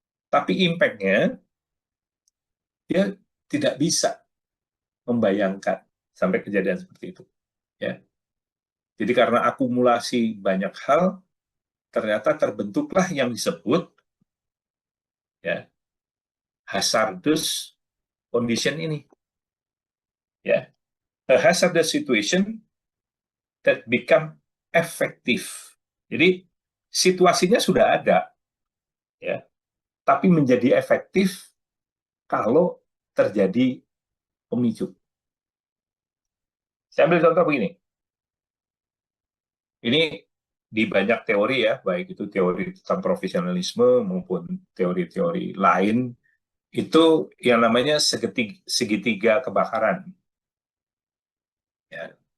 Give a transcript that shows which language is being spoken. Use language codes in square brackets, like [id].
[id] Tapi impact-nya dia tidak bisa membayangkan sampai kejadian seperti itu. Ya. Jadi karena akumulasi banyak hal, ternyata terbentuklah yang disebut, ya, hazardous condition ini. Ya. [en] A hazardous situation that become effective. [id] Jadi situasinya sudah ada, ya, tapi menjadi efektif kalau terjadi pemicu. Saya ambil contoh begini. Ini di banyak teori ya, baik itu teori tentang profesionalisme maupun teori-teori lain, itu yang namanya segitiga kebakaran. Ya.